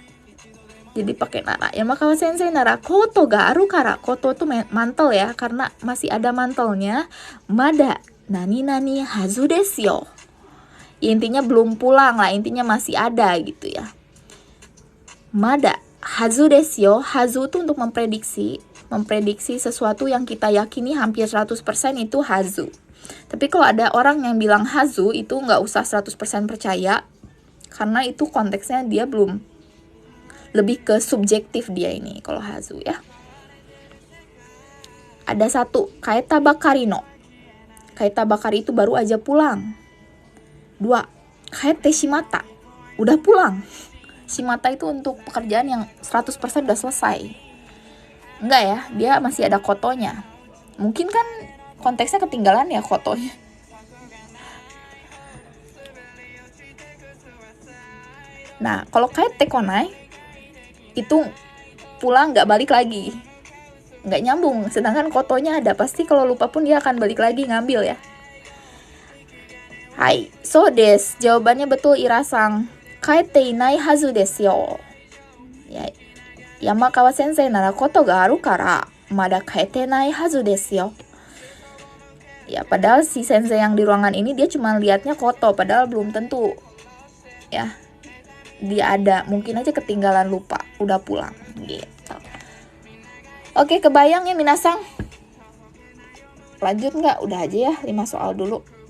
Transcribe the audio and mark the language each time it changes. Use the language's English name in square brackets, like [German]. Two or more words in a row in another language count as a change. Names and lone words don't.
[Indonesian] Jadi pakai nara. [Japanese] 山川先生ならコートがあるから. [Indonesian] Koto tuh mantel ya, karena masih ada mantelnya. [Japanese] まだなにはずですよ. [Indonesian] Ya, intinya belum pulang lah, intinya masih ada gitu ya. [Japanese] まだはずですよ. [Indonesian] Hazu tuh untuk memprediksi sesuatu yang kita yakini hampir 100% itu hazu. Tapi kalau ada orang yang bilang hazu, itu nggak usah 100% percaya, karena itu konteksnya dia belum, lebih ke subjektif dia ini kalau hazu ya. Ada satu, [Japanese] 帰ったばかりの. 帰ったばかり [Indonesian] itu baru aja pulang. 2, [Japanese] 帰ってしまった. [Indonesian] Udah pulang. Shimata itu untuk pekerjaan yang 100% udah selesai. Enggak ya, dia masih ada kotonya. Mungkin kan konteksnya ketinggalan ya kotonya. Nah, kalau [Japanese] 帰ってこない [Indonesian] itu pulang nggak balik lagi, nggak nyambung. Sedangkan kotonya ada, pasti kalau lupa pun dia akan balik lagi ngambil ya. [Japanese] はい、そうです. [Indonesian] Jawabannya betul Irasang. [Japanese] 帰っていないはずですよ. Ya, 山川先生ならコートがあるからまだ帰ってないはずですよ. [Indonesian] Ya, padahal si sensei yang di ruangan ini dia cuma lihatnya koto, padahal belum tentu ya dia ada, mungkin aja ketinggalan, lupa, udah pulang gitu. Oke, kebayang ya minasang? Lanjut nggak? Udah aja ya, 5 soal dulu.